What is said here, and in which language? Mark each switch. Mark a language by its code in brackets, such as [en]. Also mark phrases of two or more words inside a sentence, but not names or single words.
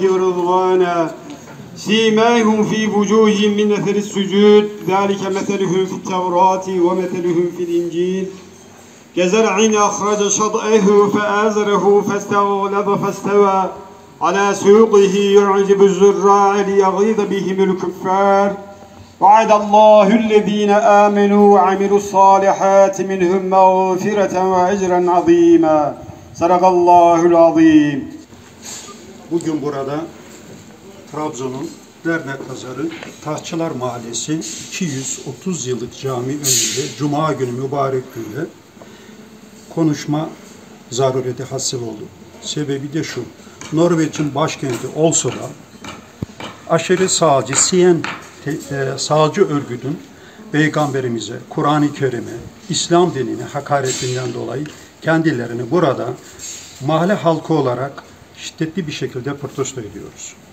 [ar] ورضوانا سيماهم في وجوههم من أثر السجود ذلك مثلهم في التوراة ومثلهم في الإنجيل كزرع أخرج شطأه فآزره فاستغلظ فاستوى على سوقه يعجب الزراع ليغيظ بهم الكفار وعد الله الذين آمنوا وعملوا الصالحات منهم مغفرة وأجرا عظيما صدق الله العظيم. [tr] Bugün burada Trabzon'un Dernek Pazarı Taşçılar Mahallesi 230 yıllık cami önünde Cuma günü mübarek günde konuşma zarureti hasıl oldu. Sebebi de şu: Norveç'in başkenti Oslo'da aşırı sağcı sağcı örgütün Peygamberimize, Kur'an-ı Kerim'e, İslam dinine hakaretinden dolayı kendilerini burada mahalle halkı olarak şiddetli bir şekilde protesto ediyoruz.